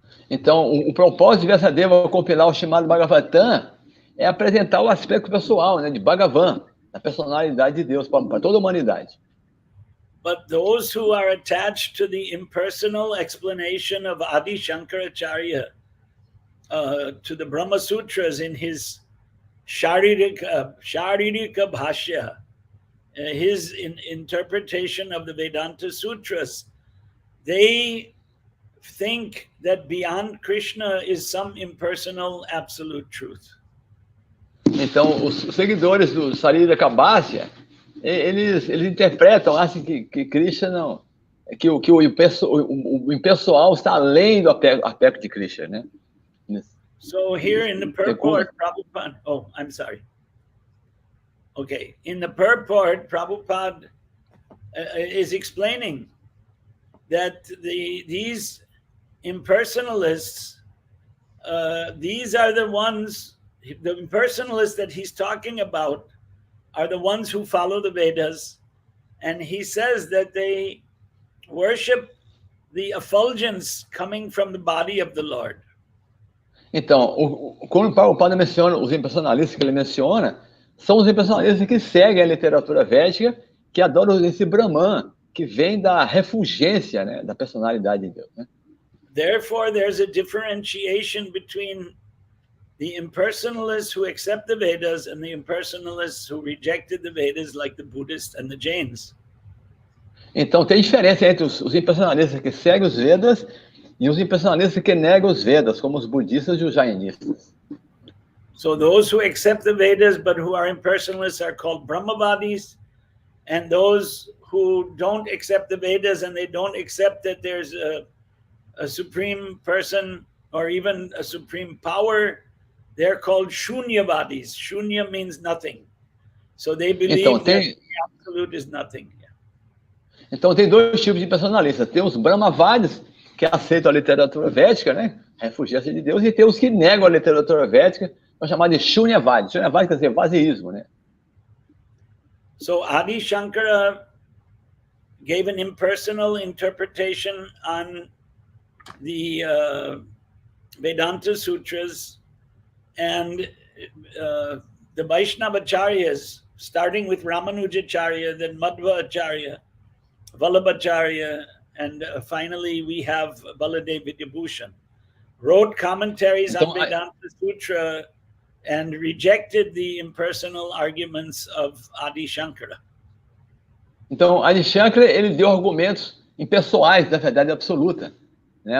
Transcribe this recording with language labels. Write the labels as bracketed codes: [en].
[pt] Então, o propósito de Vyasadeva compilar o chamado Bhagavatam é apresentar o aspecto pessoal, né, de Bhagavan, da personalidade de Deus para toda a humanidade. [en] But those who are attached to the impersonal explanation of Adi Shankaracharya, to the Brahma Sutras in his Sharirika Bhashya, his interpretation of the Vedanta Sutras, they think that beyond Krishna is some impersonal absolute truth. [pt] Então, os seguidores do Sharirika Bhashya, eles interpretam, acham que Krishna não, que o impessoal está além do aspecto de Krishna, né? [en] So here in the purport, Prabhupada, I'm sorry. Okay, in the purport, Prabhupada is explaining that these impersonalists, these are the ones, the impersonalists that he's talking about are the ones who follow the Vedas, and he says that they worship the effulgence coming from the body of the Lord. [pt] Então, quando o Prabhupada menciona os impersonalistas que ele menciona, são os impersonalistas que seguem a literatura védica, que adoram esse Brahman, que vem da refulgência, né, da personalidade de Deus, né? [en] Therefore, there's a differentiation between the impersonalists who accept the Vedas and the impersonalists who rejected the Vedas, like the Buddhists and the Jains. [pt] Então, tem diferença entre os impersonalistas que seguem os Vedas e os impersonalistas que negam os Vedas, como os budistas e os jainistas. [en] So those who accept the Vedas but who are impersonalists are called Brahmavadis, and those who don't accept the Vedas and they don't accept that there's a supreme person or even a supreme power, they're called Shunyavadis. Shunya means nothing. So they believe that the absolute is nothing. [pt] Então tem dois tipos de personalistas. Tem os Brahmavadis, que aceitam a literatura védica, né? A refugência de Deus, e tem os que negam a literatura védica, são chamados de Shunyavadis. Shunyavadis quer dizer vaziismo, né? [en] So Adi Shankara gave an impersonal interpretation on the Vedanta Sutras, and the Vaishnavacharyas, starting with Ramanujacharya, then Madhvacharya, Vallabhacharya, and finally we have Baladev Vidyabhushan, wrote commentaries on Vedanta Sutra and rejected the impersonal arguments of Adi Shankara. [pt] Então, Adi Shankara, ele deu argumentos impessoais da verdade absoluta, né?